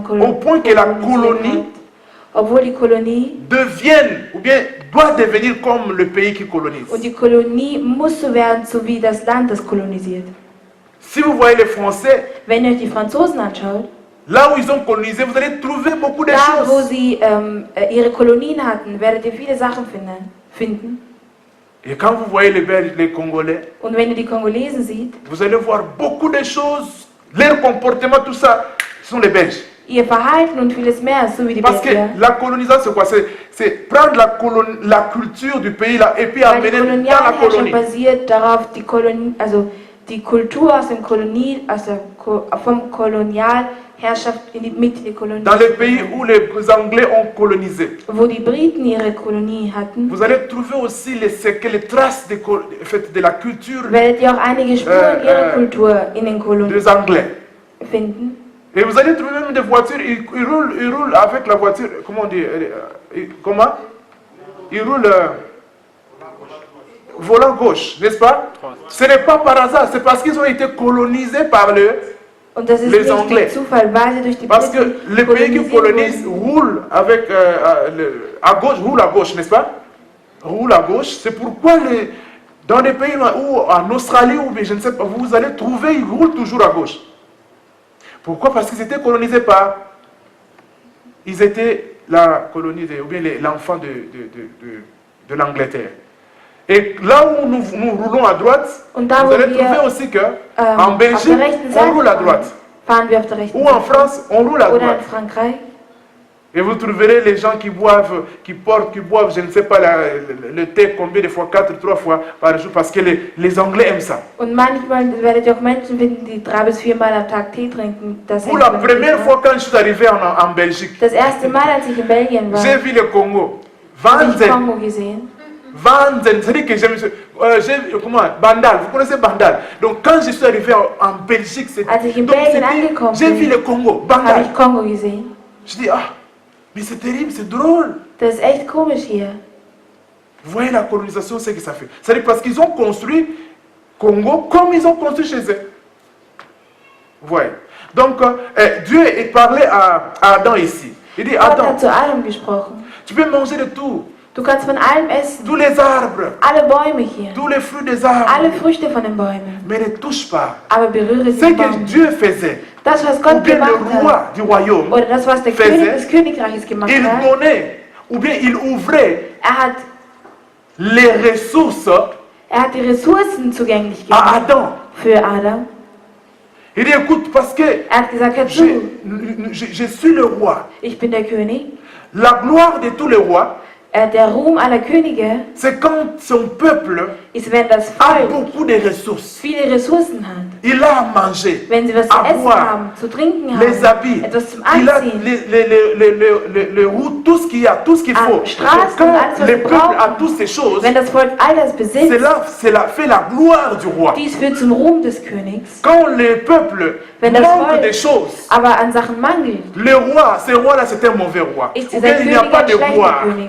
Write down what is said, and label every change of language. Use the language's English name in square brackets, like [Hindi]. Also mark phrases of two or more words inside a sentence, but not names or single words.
[French] Au point que la [German] kolonisiert [French] colonie [German] hat. Obwohl die Kolonie [French] devienne ou bien doit devenir comme le pays qui colonise. [German] und die Kolonie muss so werden, so wie das Land, das kolonisiert. [French] Si vous voyez les Français, [German] Wenn ihr euch die Franzosen anschaut, [French] là où ils ont colonisé, vous allez trouver beaucoup de [German] da wo [French] choses. [German] sie ihre Kolonien hatten, werdet ihr viele Sachen finden. [French] Et quand vous voyez les Belges, les Congolais, [German] Und wenn ihr die Kongolesen seht, [French] vous allez voir beaucoup de choses, leur comportement, tout ça, ce sont les Belges. [German] ihr Verhalten und vieles mehr, so wie die [French] Parce que [German] Belgier. [French] la colonisation, c'est quoi? C'est prendre la culture du pays là et puis [German] Weil die [French] amener dans la [German] Kolonialherrschaft [French] colonie. [German] basiert darauf, die Kultur aus dem vom Kolonialherrschaft mit in die Kolonie. [French] Dans les pays où les Anglais ont colonisé, [German] Wo die Briten ihre Kolonie hatten, [French] vous allez trouver aussi les séquelles, les traces de la culture [German] werdet ihr auch einige Spuren ihrer Kultur in den Kolonien [French] des Anglais. [German] finden. [French] Et vous allez trouver même des voitures, ils roulent avec la voiture, comment on dit, comment? Ils roulent volant gauche, n'est-ce pas? Ce n'est pas par hasard, c'est parce qu'ils ont été colonisés par [German] Und das ist [French] les [German] nicht [French] Anglais. [German] durch Zufall, weil sie durch die [French] Parce que [German] Briten [French] les pays qui [German] kolonisiert [French] colonisent [German] wurden. [French] roulent avec, roulent à gauche, n'est-ce pas? Roulent à gauche. C'est pourquoi dans les pays où, en Australie, ou je ne sais pas, vous allez trouver, ils roulent toujours à gauche. Pourquoi? Parce qu'ils étaient colonisés par... Ils étaient la colonie, ou bien l'enfant de l'Angleterre. Et là où nous roulons à droite, [German] Und da, [French] vous [German] wo [French] allez [German] wir [French] trouver aussi que en [German] auf [French] Belgique, [German] der rechten [French] on [German] Seite [French] roule à droite. [German] fahren wir auf der rechten [French] Ou en [German] Seite. [French] France, on roule à [German] Oder [French] droite. [German] in Frankreich. [French] Et vous trouverez les gens qui boivent, qui boivent, je ne sais pas, le thé combien de fois, 4, 3 fois par jour, parce que les Anglais aiment ça. [German] Und manchmal werdet ihr auch Menschen finden, die 3 bis 4 Mal am Tag Tee trinken. Das [French] Pour [German] hängt [French] la [German] damit [French] première [German] zusammen. [French] fois quand je suis arrivé en Belgique, [German] Das erste Mal, als ich in Belgien war, [French] j'ai vu le Congo. [German] habe ich Vanzen, Kongo gesehen. [French] Vanzen, c'est-à-dire que comment, Bandal, vous connaissez Bandal. Donc quand je suis arrivé en Belgique, [German] Als ich in [French] donc [German] Belgien [French] c'était- [German] angekommen [French] j'ai vu [German] bin, [French] le Congo, [German] habe [French] Bandal. [German] ich Kongo gesehen. [French] Je dis, ah, mais c'est terrible, c'est drôle. Das ist echt komisch hier. Vous voyez la colonisation, ce que ça fait. C'est-à-dire parce qu'ils ont construit Congo comme ils ont construit chez eux. Vous voyez. Donc, Dieu est parlé à Adam ici. Il dit, [German] Gott Adam, hat zu Adam gesprochen. [French] tu peux manger de tout. [German] Du kannst von allem essen. [French] Tous les arbres, [German] Alle Bäume hier. [French] tous les fruits des arbres. [German] Alle Früchte von den Bäumen. [French] Mais ne touche pas. [German] Aber berühre [French] Ce [German] sie [French] que [German] Baum. [French] Dieu faisait, [German] Das, was [French] ou [German] Gott [French] bien [German] gemacht [French] le roi [German] hat, [French] du royaume, [German] oder das, was der [French] faisait, [German] König des Königreiches gemacht [French] il [German] hat, [French] donnait, ou bien il ouvrait [German] hat [French] les ressources [German] die Ressourcen zugänglich [French] à [German] gemacht [French] Adam. [German] für Adam. [French] Il dit, écoute, parce que [German] Er hat gesagt, hör zu, [French] je suis le roi. [German] ich bin der König. [French] La gloire de tous les rois, [German] Der Ruhm aller Könige [French] c'est quand son peuple [German] ist, wenn das [French] a [German] Volk [French] beaucoup de ressources. [German] viele Ressourcen hat. [French] Il a à manger, [German] Wenn sie was zu [French] à [German] essen [French] boire, [German] haben, zu trinken [French] les [German] haben, [French] habits. [German] etwas zum [French] Il a [German] Anziehen, [French] les routes, tout ce qu'il y a, tout ce qu'il Ah, faut. [German] Straßen, [French] Quand [German] alles, was [French] le [German] wir [French] peuple [German] brauchen. [French] a toutes ces choses, [German] wenn das Volk all das besitzt, [French] fait la gloire du roi. [German] dies führt zum Ruhm des Königs. [French] Quand le peuple [German] Wenn das [French] manque [German] Volk [French] des choses, [German] aber an Sachen mangelt, [French] le roi, ce roi-là, c'est un mauvais roi. [German] ist [French] Ou [German] dieser [French] bien il n'y a [German] König [French] pas [German] ein [French] de [German] schlechter [French] gloire. [German] König.